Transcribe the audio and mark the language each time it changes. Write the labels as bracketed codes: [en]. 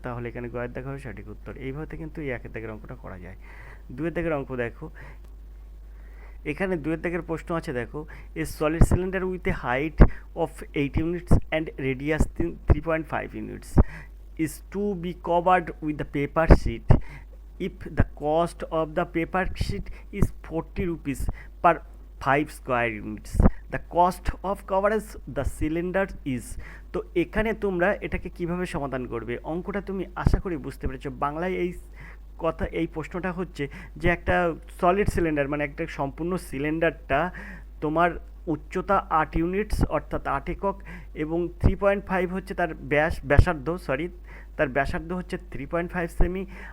[bn] তাহলে এখানে গয়ের দেখা হবে সঠিক উত্তর। এইভাবে কিন্তু এই একের দাগের অঙ্কটা করা যায়। দুয়ের দাগের অঙ্ক দেখো, এখানে দুয়ের দাগের প্রশ্ন আছে। দেখো, [en] A solid cylinder with a height of 8 units and radius 3.5 units is to be covered with the paper sheet. If the cost of the paper sheet is 40 rupees per 5 square units, the cost of coverage the cylinder is। [bn] তো এখানে তোমরা এটাকে কিভাবে সমাধান করবে? অঙ্কটা তুমি আশা করি বুঝতে পেরেছো। বাংলায় এই প্রশ্নটা হচ্ছে যে একটা সলিড সিলিন্ডার মানে একটা সম্পূর্ণ সিলিন্ডারটা তোমার উচ্চতা 8 ইউনিটস অর্থাৎ 8 একক, এবং 3.5 হচ্ছে তার ব্যাসার্ধ, তার ব্যাসার্ধ হচ্ছে 3.5 সেমি।